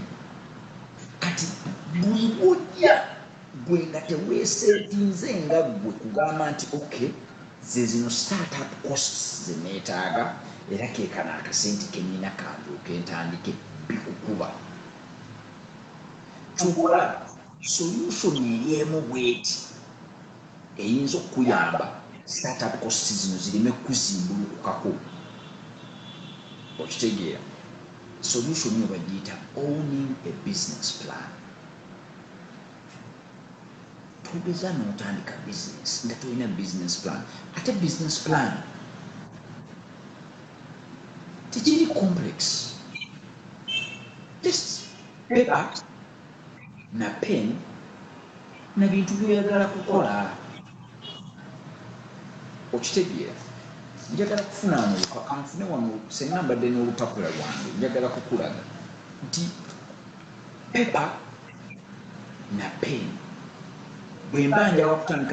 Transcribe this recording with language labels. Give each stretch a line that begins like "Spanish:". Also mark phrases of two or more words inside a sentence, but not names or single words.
Ganda: Kati buli bwojja gwe nga teweesetinze nga gwe kugamba nti okay ze zino
English: startup costs
Ganda: ze neetaaga era keekano akasente kennyina kanduuka entandike bikukuba. Kyokola solution eryemu bweti eyinza okuyamba
English: startup costs
Ganda: zino zireme kuzimbulukukako. Okitegeera? Solution yo bagiyita
English: owning a business plan.
Ganda: Togeza n'otandika business nga tolina
English: business plan.
Ganda: Ate
English: business plan
Ganda: tekiri complex,
English: just paper
Ganda: na pen na bintu byoyagala kukola. Okitegeera? Njagala kufuna kanfune wano senga mbadde n'olupapula lwange, njagala kukulaga nti paper na pen bwe mba njagala kutandika